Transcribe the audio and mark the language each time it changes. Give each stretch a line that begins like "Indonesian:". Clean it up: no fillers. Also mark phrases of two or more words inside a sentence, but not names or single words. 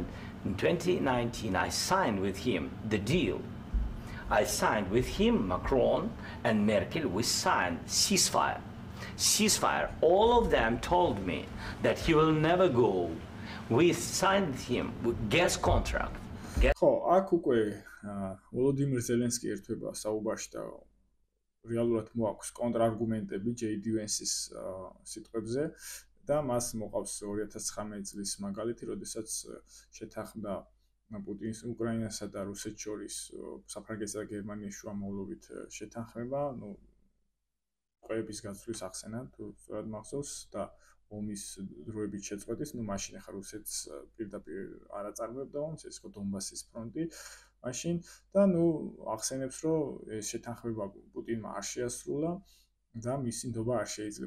English: In 2019, I signed with him the deal. I signed with him, Macron and Merkel, we signed ceasefire. Ceasefire. All of them told me that he will never go. We signed him with gas contract.
Georgian: ხო, აქ უკვე ვოლოდიმირ ზელენსკი ერთვება საუბარში და რეალურად მოაქვს კონტრარგუმენტები JD Vance-ის სიტყვებზე და მას მოყავს 2019 წლის მაგალითი, როდესაც შეთანხმდა პუტინის უკრაინასა და რუსეთს შორის საფრანგეთსა და გერმანიის შუამავლობით შეთანხმება, ну, ყოების გაცვლის ახსენა, თუ სწორად მახსოვს და ომის დროებით შეწყვეტის, ну, მაშინ ახლა რუსეთს პირდაპირ არ აწარმოებდა ომს, ეს იყო დონბასის ფრონტი მაშინ და ну, ახსენებს, რომ ეს შეთანხმება პუტინმა არ შეასრულა და მისი ნდობა არ შეიძლება.